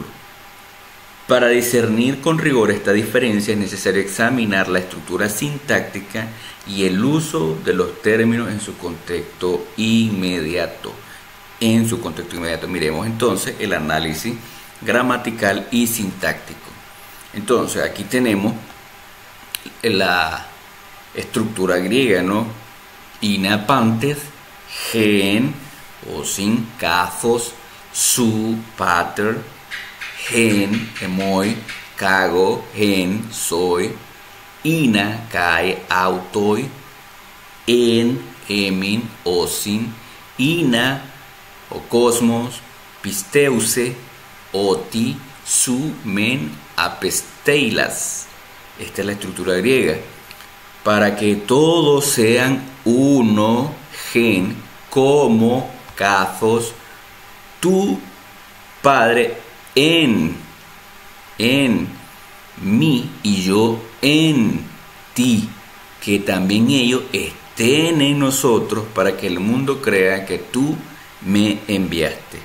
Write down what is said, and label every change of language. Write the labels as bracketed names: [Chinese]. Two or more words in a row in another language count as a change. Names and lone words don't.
[Spanish] Para discernir con rigor esta diferencia es necesario examinar la estructura sintáctica y el uso de los términos en su contexto inmediato. Miremos entonces el análisis gramatical y sintáctico. Entonces aquí tenemos la estructura griega, ¿no? [Greek] ἵνα πάντες, ἓν, ὦσιν, καθὼς, σύ, πάτερ, ἐν, ἐμοί, κἀγὼ, ἐν, σοί, ἵνα, καὶ, αὐτοὶ, ἐν, ἡμῖν, ὦσιν, ἵνα, ὁ κόσμος, πιστεύῃ, ὅτι, σύ, με, ἀπέστειλας. [Spanish] Esta es la estructura griega. Para que todos sean uno, gen, como, kathos, tu, Padre, en mí y yo en ti, que también ellos estén en nosotros para que el mundo crea que tú me enviaste.